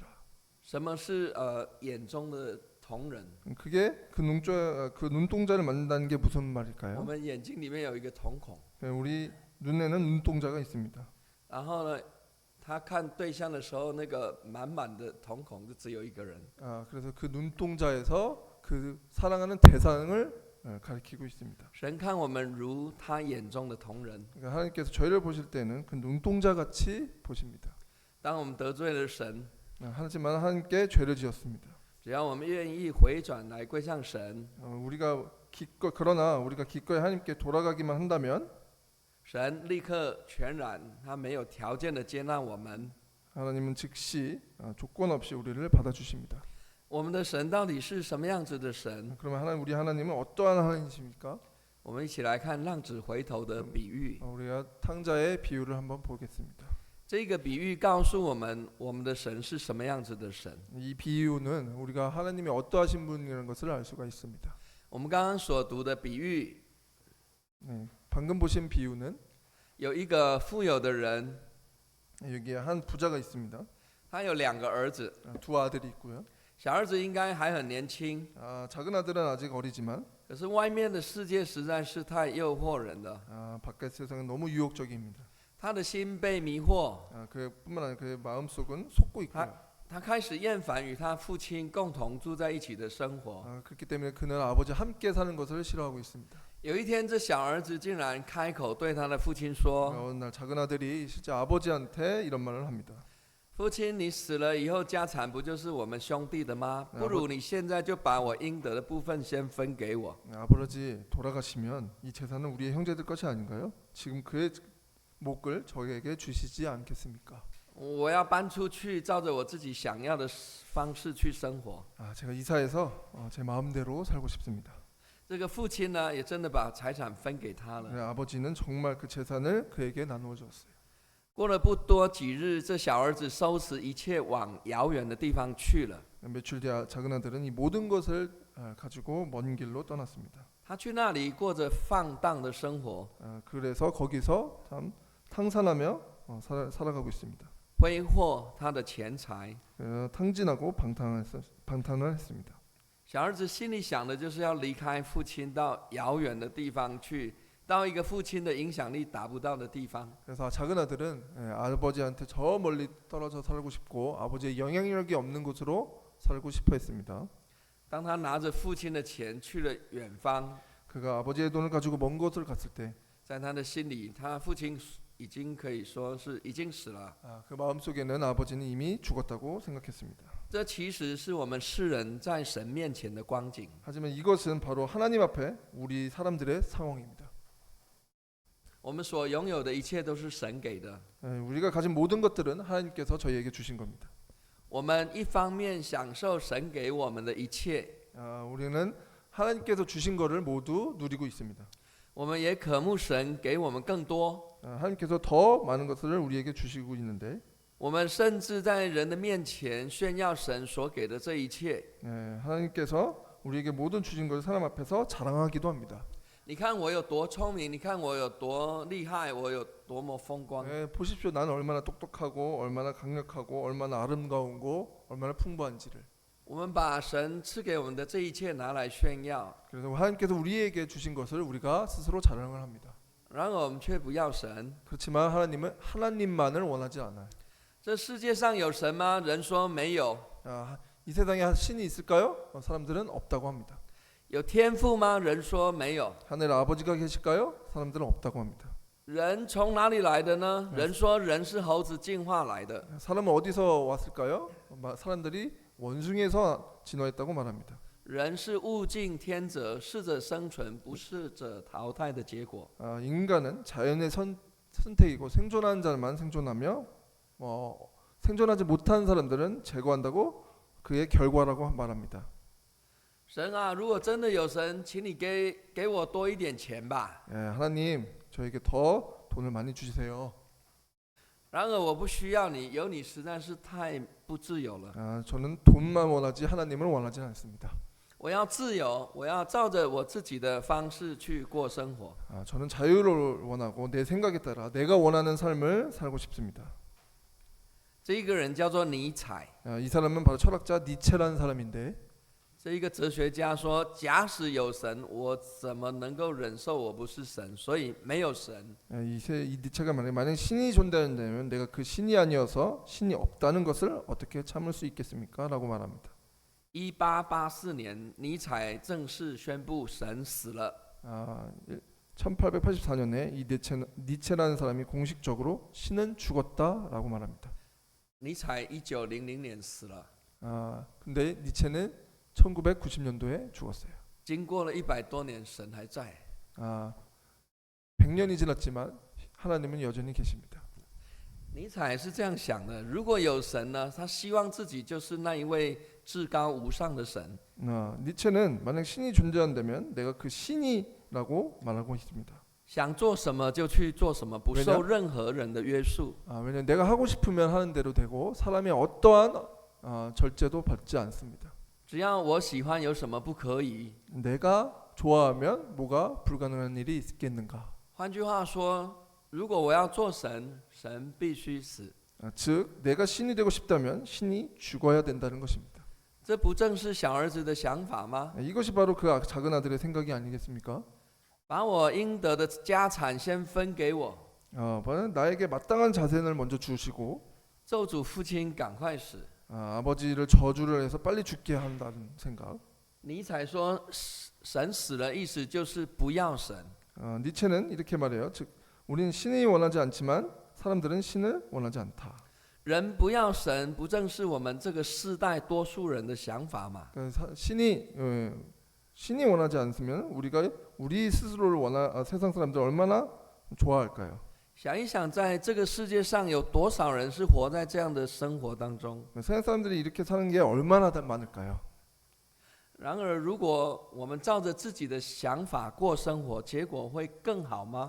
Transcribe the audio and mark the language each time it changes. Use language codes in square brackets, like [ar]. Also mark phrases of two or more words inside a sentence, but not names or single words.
[zh] 什么是眼中的瞳人？ [ko] 그게 그 눈동자를 만진다는 게 무슨 [zh] 我 [ko] 말일까요? [zh] 们眼睛里面有一个瞳孔， [ko] 우리 눈에는 눈동자가 있습니다. [zh] 然后呢，他看对象的时候，那个满满的瞳孔就只有一个人。 [ko] 그래서 그 눈동자에서 그 사랑하는 대상을 가리키고 있습니다. [zh] 神看我们如他眼中的瞳人。 [ko] 그러니까 하나님께서 저희를 보실 때는 그 눈동자 같이 보십니다. [zh] 当我们得罪了神， [ko] 하지만 하나님께 죄를 지었습니다. [zh] 只要我们愿意回转来归向神， [ko] 그러나 우리가 기꺼이 하나님께 돌아가기만 한다면 [zh] 神立刻全然，他没有条件的接纳我们。 [ko] 하나님은 즉시 조건 없이 우리를 받아주십니다. [zh] 我们的神到底是什么样子的神？ [ko] 그러면 우리 하나님은 어떠한 하나님이십니까? [zh] 我们一起来看浪子回头的比喻。 [ko] 우리가 탕자의 비유를 한번 보겠습니다. [zh] 这个比喻告诉我们，我们的神是什么样子的神。 [ko] 이 비유는 우리가 하나님이 어떠하신 분이라는 것을 알 수가 있습니다. [zh] 我们刚刚所读的比喻， [ko] 방금 보신 비유는 [zh] 有一个富有的人， [ko] 여기에 한 부자가 있습니다. [zh] 他有2个儿子， [ko] 두 아들이 있고요. [zh] 小儿子应该还很年轻， [ko] 작은 아들은 아직 어리지만 [zh] 可是外面的世界实在是太诱惑人了， [ko] 바깥 세상은 너무 유혹적입니다. [zh] 他的心被迷惑， [ko] 그뿐만 아니라 그의 마음속은 속고 있고요. [zh] 他开始厌烦与他父亲共同住在一起的生活。 [ko] 그렇기 때문에 그는 아버지 함께 사는 것을 싫어하고 있습니다. [zh] 有一天，这小儿子竟然开口对他的父亲说： [ko] 어느 날 작은 아들이 실제 아버지한테 이런 말을 합니다. [zh] 父亲，你死了以后，家产不就是我们兄弟的吗？不如你现在就把我应得的部分先分给我。 [ko] 아버지 돌아가시면 이 재산은 우리의 형제들 것이 아닌가요? 지금 그의 몫을 저에게 주시지 않겠습니까? [zh] 我要搬出去，照着我自己想要的方式去生活。 [ko] 제가 이사해서 제 마음대로 살고 싶습니다. [zh] 这个父亲呢，也真的把财产分给他了。 [ko] 아버지는 정말 그 재산을 그에게 나누어 주었어요. [zh] 过了不多几日，这小儿子收拾一切，往遥远的地方去了。 [ko] 며칠 뒤 작은 아들은 이 모든 것을 가지고 먼 길로 떠났습니다. [zh] 他去那里过着放荡的生活， [ko] 그래서 거기서 참 탕산하며 살아가고 있습니다. [zh] 挥霍他的钱财。 [ko] 탕진하고 방탕을 했습니다. [zh] 小儿子心里想的就是要离开父亲，到遥远的地方去，到一个父亲的影响力达不到的地方。 [ko] 그래서 작은 아들은 아버지한테 저 멀리 떨어져 살고 싶고 아버지의 영향력이 없는 곳으로 살고 싶어 했습니다. [zh] 当他拿着父亲的钱去了远方， [ko] 그가 아버지의 돈을 가지고 먼 곳을 갔을 때 [zh] 在他的心里，他父亲已经可以说是已经死了。 [ko] 그 마음속에는 아버지는 이미 죽었다고 생각했습니다. [zh] 这其实是我们世人在神面前的光景。 [ko] 하지만 이것은 바로 하나님 앞에 우리 사람들의 상황입니다. [zh] 我们所拥有的一切都是神给的。 [ko] 우리가 가진 모든 것들은 하나님께서 저희에게 주신 겁니다. [zh] 我们一方面享受神给我们的一切， [ko] 우리는 하나님께서 주신 것을 모두 누리고 있습니다. [zh] 我们也渴慕神给我们更多。 [ko] 하나님께서 더 많은 것을 우리에게 주시고 있는데 [zh] 我们甚至在人的面前炫耀神所给的这一切。 [ko] 하나님께서 우리에게 모든 주신 것을 사람 앞에서 자랑하기도 합니다. [zh] 你看我有多聪明，你看我有多厉害，我有多么风光。 [ko] 보십시오. 나는 얼마나 똑똑하고 얼마나 강력하고 얼마나 아름다운고 얼마나 풍부한지를. [zh] 我们把神赐给我们的这一切拿来炫耀， [ko] 그래서 하나님께서 우리에게 주신 것을 우리가 스스로 자랑을 합니다. [zh] 然而我们却不要神。 [ko] 그렇지만 하나님은 하나님만을 원하지 않아요. [zh] 这世界上有神吗？人说没有。 [ko] 이 세상에 신이 있을까요? 사람들은 없다고 합니다. [zh] 有天父吗？人说没有。 [ko] 하늘 아버지가 계실까요? 사람들은 없다고 합니다. [zh] 人从哪里来的呢？人说人是猴子进化来的。 [ko] 사람은 어디서 왔을까요? 사람들이 원숭이에서 진화했다고 말합니다. [zh] 人是物竞天择，适者生存，不适者淘汰的结果。 [ko] 인간은 자연의 선택이고 생존하는 자만 생존하며 생존하지 못한 사람들은 제거한다고 그의 결과라고 말합니다. [zh] 神啊，如果真的有神，请你给我多一点钱吧。 [ko] 하나님, 저에게 더 돈을 많이 주세요. [zh] 然而我不需要你，有你实在是太不自由了。 [ko] 저는 돈만 원하지 하나님을 원하지 않습니다. [zh] 我要自由，我要照着我自己的方式去过生活。 [ko] 저는 자유를 원하고 내 생각에 따라 내가 원하는 삶을 살고 싶습니다. [zh] 这一个人叫做尼采， [ko] 이 사람은 바로 철학자 니체라는 사람인데 [zh] 这一个哲学家说：假使有神，我怎么能够忍受我不是神？所以没有神。 [ko] 이 니체가 만약 신이 존재한다면 내가 그 신이 아니어서 신이 없다는 것을 어떻게 참을 수 있겠습니까? 라고 말합니다. [zh] 1884 年，尼采正式宣布神死了。 [ko] 1884년에 이 니체라는 사람이 공식적으로 신은 죽었다라고 말합니다. [zh] 尼采1900年死了。 [ko] 근데 니체는 1990년도에 죽었어요. [zh] 经过了100多年，神还在。 [ko] 100년이 지났지만 하나님은 여전히 계십니다. [zh] 尼采是这样想的：如果有神呢，他希望自己就是那一位至高无上的神。 [ko] 니체는 만약 신이 존재한다면 내가 그 신이라고 말하고 있습니다. [zh] 想做什么就去做什么，不受任何人的约束。 [ko] 왜냐하면 내가 하고 싶으면 하는 대로 되고 사람이 어떠한 절제도 받지 않습니다. [zh] 只要我喜欢，有什么不可以？ [ko] 내가 좋아하면 뭐가 불가능한 일이 있겠는가? [zh] 换句话说，如果我要做神，神必须死。 [ko] 즉 내가 신이 되고 싶다면 신이 죽어야 된다는 것입니다. [zh] 这不正是小儿子的想法吗？ [ko] 이것이 바로 그 작은 아들의 생각이 아니겠습니까? [zh] 把我应得的家产先分给我， [ko] 나에게 마땅한 자산을 먼저 주시고 [zh] 咒诅父亲赶快死。 [ko] 아버지를 저주를 해서 빨리 죽게 한다는 생각. [zh] 尼采说神死了，意思就是不要神。 [ko] 니체는 이렇게 말해요. 즉 우리는 신이 원하지 않지만 사람들은 신을 원하지 않다. [zh] 人不要神，不正是我们这个世代多数人的想法吗？ [ko] 신이 원하지 않으면 우리 스스로를 세상 사람들 얼마나 좋아할까요? [zh] 想一想，在这个世界上有多少人是活在这样的生活当中？ [ko] 세상 사람들이 이렇게 사는 게 얼마나 많을까요? [zh] 然而，如果我们照着自己的想法过生活，结果会更好吗？